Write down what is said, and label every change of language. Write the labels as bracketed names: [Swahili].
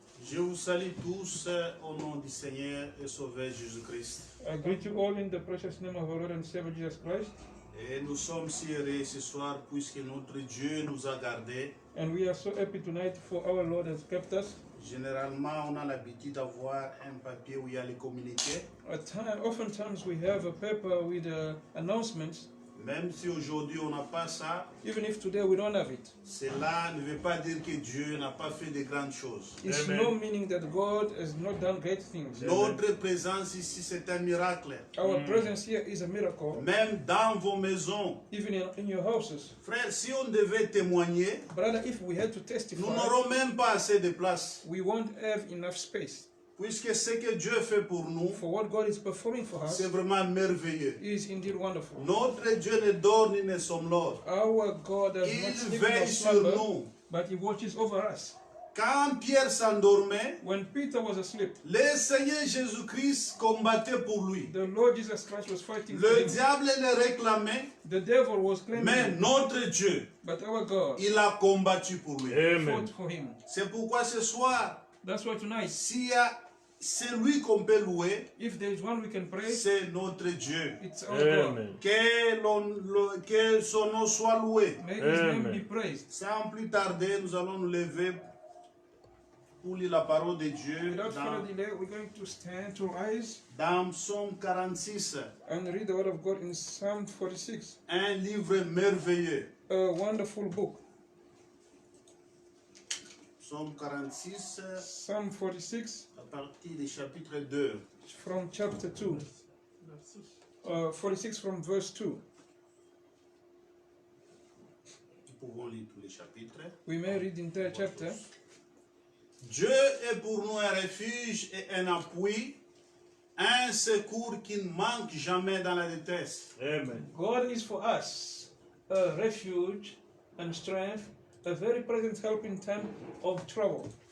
[French] Je vous salue tous au nom du Seigneur et Sauveur Jésus-Christ. [English] I greet you all in the precious name of our Lord and Savior Jesus Christ. [French] Et nous sommes si heureux ce soir puisque notre Dieu nous a gardés. [English] And we are so happy tonight for our Lord has kept us. [French] Généralement, on a l'habitude d'avoir un papier où il y a les communiqués. [English] Oftentimes we have a paper with announcements. [French] Même si aujourd'hui on n'a pas ça, [English] Even if today we don't have it, [French] cela ne veut pas dire que Dieu n'a pas fait de grandes choses. [English] it's no meaning that God has not done great things. [French] Notre présence ici, c'est un miracle. [English] Our presence here is a miracle, [French] Même dans vos maisons. [English] even in your houses. [French] Frère, si on devait témoigner, [English] Brother, if we had to [French] nous [English] testify, [French] n'aurons même pas assez de place. [English] we won't have enough space. [French] Puisque ce que Dieu fait pour nous, [English] For what God is performing for us [French] c'est vraiment merveilleux. [English] is indeed wonderful. [French] Notre Dieu ne dort ni ne somnore. [English] Our God does not [French] Il [English] sleep nor [French] veille sur [English] slumber, [French] nous. [English] but He watches over us. [French] Quand Pierre s'endormait, [English] When Peter was asleep, [French] le Seigneur Jésus-Christ combattait pour lui. [English] the Lord Jesus Christ was fighting for [French] Le [English] him. [French] diable le réclamait, [English] The devil was claiming [French] mais [English] him, [French] notre Dieu, [English] but our God [French] il a combattu pour lui. [English] fought for him. [French] C'est pourquoi ce soir, [English] That's why tonight, [French] s'il y a celui qu'on peut louer, [English] if there is one we can praise, [French] c'est notre Dieu. [English] it's our God. [French] Que son nom soit loué. [English] May His name be praised. [French] Sans plus tarder, nous allons nous lever pour lire la parole de Dieu [English] Without further delay, we're going to stand to rise [French] dans Psaume 46, [English] and read the word of God in Psalm 46, [French] un livre merveilleux. [English] a wonderful book. [French] Psaume 46, [English] Psalm 46 [French] à partir du chapitre 2. [English] from chapter 2. 46 from verse 2. [French] Nous pouvons lire tous les chapitres. [English] We may read the entire chapter. [French] Dieu est pour nous un refuge et un appui, un secours qui ne manque jamais dans la détresse. Amen. [English] God is for us a refuge and strength, a very present help in time of trouble.